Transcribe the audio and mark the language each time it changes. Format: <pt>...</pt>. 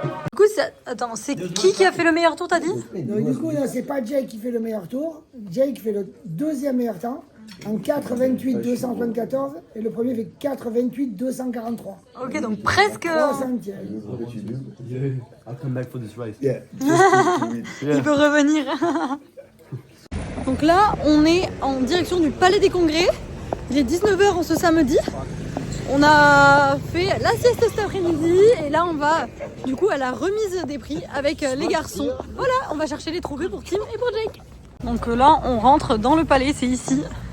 <fr>Du coup, attends, c'est qui a fait le meilleur tour, t'as dit? Donc, du coup, c'est pas Jake qui fait le meilleur tour. Jake fait le deuxième meilleur temps en 4:28.274 et le premier fait 4:28.243. Ok, donc presque.</fr> <en>I'll come back for this race.</en> <fr>Il peut revenir. Donc là, on est en direction du Palais des Congrès. Il est 19h en ce samedi. On a fait la sieste cet après-midi et là on va du coup à la remise des prix avec les garçons. Voilà, on va chercher les trophées pour Tim et pour Jake. Donc là on rentre dans le palais, c'est ici.</fr>